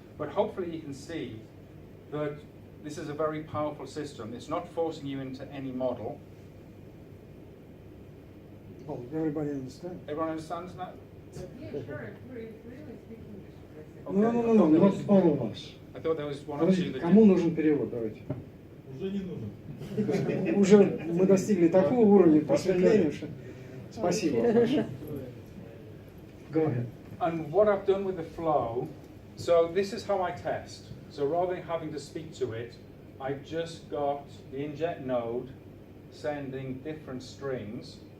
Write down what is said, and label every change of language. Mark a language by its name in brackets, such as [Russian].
[English] But hopefully you can see that this is a very powerful system. It's not forcing you into any model. Well, everybody understand. Everyone understands that? Yeah, sure. We're really speaking this. No, not all of us. I thought there was one or two [Russian] Подождите, [English] that [Russian] кому [English] didn't. [Russian] нужен перевод? Давайте. Уже не нужен. Уже мы достигли такого уровня просветления, что... Спасибо. [English] Go ahead. And what I've done with the flow, so this is how I test. So rather than having to speak to it, I've just got the inject node sending different strings.